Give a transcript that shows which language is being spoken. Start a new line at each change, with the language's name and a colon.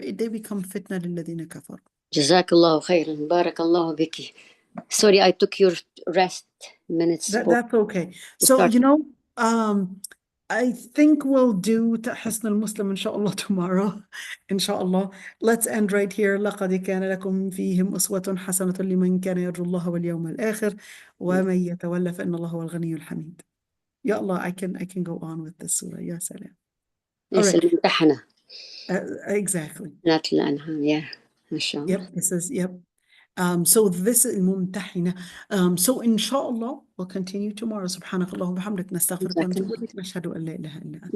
English: They become fitna
Arabic: للذين كفروا.
English: Jazakallahu khairan. Barakallahu biki. Sorry, I took your rest minutes. That's okay. So, I think we'll do
Arabic: تحسن المسلم
English: inshallah tomorrow. Inshallah. Let's end right here.
Arabic: لقد كان لكم فيهم أسوة حسنة لمن كان يرجو الله واليوم الآخر ومن يتولى فإن الله هو الغني الحميد.
English: Ya Allah, I can go on with this surah. Ya salam. Yes, الممتحنة. Exactly. Not الأنعام. Yeah. MashaAllah. Yep, this is, yep. So this is الممتحنة. So inshallah, we'll continue tomorrow.
Arabic: سبحانك اللهم وبحمدك نستغفرك ونتوب إليك نشهد أن لا إله إلا أنت.